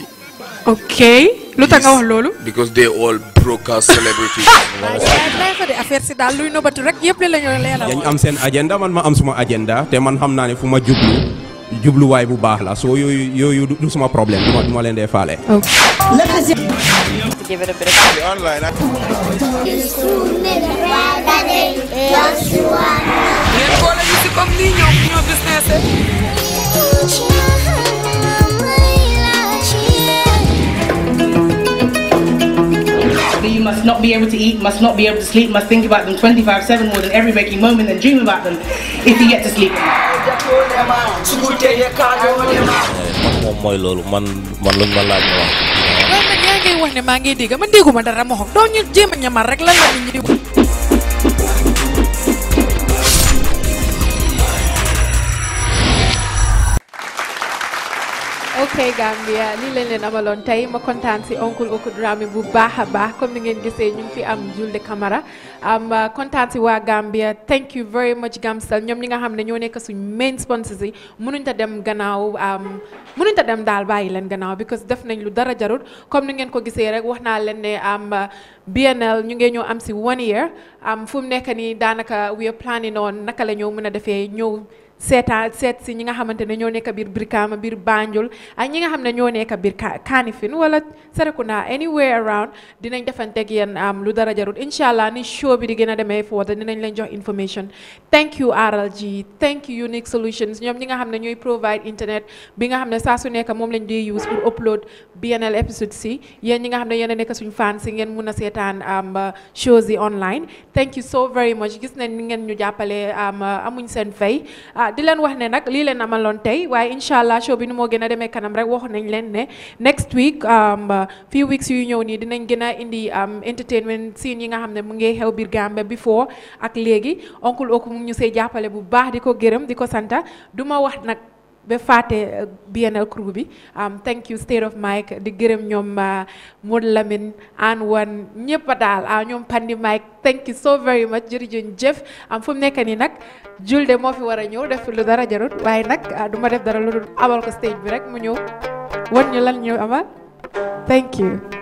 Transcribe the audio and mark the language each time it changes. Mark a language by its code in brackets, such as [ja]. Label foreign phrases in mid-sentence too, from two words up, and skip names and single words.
[wo] Okay. Lu tax nga wax lolu? [en] Because they all broadcast celebrities. [wo] Affaire si dal luy nobatu rek yépp la ñu leena. Dañ am seen agenda man ma am suma agenda te man xam naa ne fu ma jublu waay bu baax la so yooyu du suma problème duma leen dee faale. [en] Let's give it a bit of online. You must not be able to eat, must not be able to sleep, must think about them 24/7 more than every waking moment and dream about them if you get to sleep. [wo] moom mooy loolu man luñ ma laaj ma wax. man yaa ngi wax ne maa ngi dégg man dégguma dara ma xam doo ñu jéem a ñamar rek lan la nit ñi di Okay Gambia lii lañ leen amaloon tey ma kontaan si oncle Oko Drammeh bu baax a baax comme ni ngeen gisee ñu ngi fi am Juldeh Camara kontaan si waa Gambia [en] thank you very much [wo] Gamcell ñoom ñi nga xam ne ñoo nekk suñ [en] main sponsors [wo] yi mënuñ ta dem gannaaw mënuñ ta dem daal bàyyi leen gannaaw because def nañ lu dara jarut comme ni ngeen ko gisee rek wax naa leen ne BNL ñu ngi ñëw am si 1 year fu mu nekk nii daanaka [en] we are planning on [wo] naka la ñoo mën a defee ñëw seet si ñi nga xamante ne ñoo nekk biir Brikama biir Banjul ak ñi nga xam ne ñoo nekk biir Kanifing wala Serekunda [en] anywhere around [wo] dinañ defanteeg yéen lu dara jarut inshallah ni show bi di gën a demee foofu dinañ leen jox information [en] thank you [wo] RLG [en] thank you [wo] Unique Solutions ñoom ñi nga xam ne ñooy provide internet bi nga xam ne saa su nekk moom lañ di use pour upload BNL episode si yéen ñi nga xam ne yéen a nekk suñu fans si ngeen mun a seetaan shows yi [en] online thank you so very much [wo] gis nañ ni ngeen ñu jàppale amuñ seen fay di leen wax ne nag lii leen amaloon tey waaye inshallah show bi nu moo gën a demee kanam rek wax nañ leen ne [en] next week few weeks [wo] yu ñëw nii dinañ gën a indi [en] entertainment scene [wo] yi nga xam ne mu ngi xew biir Gambia before ak léegi oncle Oko mu ngi ñu see jàppale bu baax di ko gërëm di ko santa du ma wax nag ba fàtte BNL crew bi [en] thank you [wo] State of Mike di gërëm ñoom Modou Lamine an wan ñëpp daal ñoom Pandi Mike [en] thank you so very much [wo] jërëjëf fu mu nekk nii nag Juldeh moo fi war a ñëw def lu dara jarut waaye nag du ma def dara lu dul abal ko stage bi rek mu ñëw wan ñu lan ñu amal [en] thank you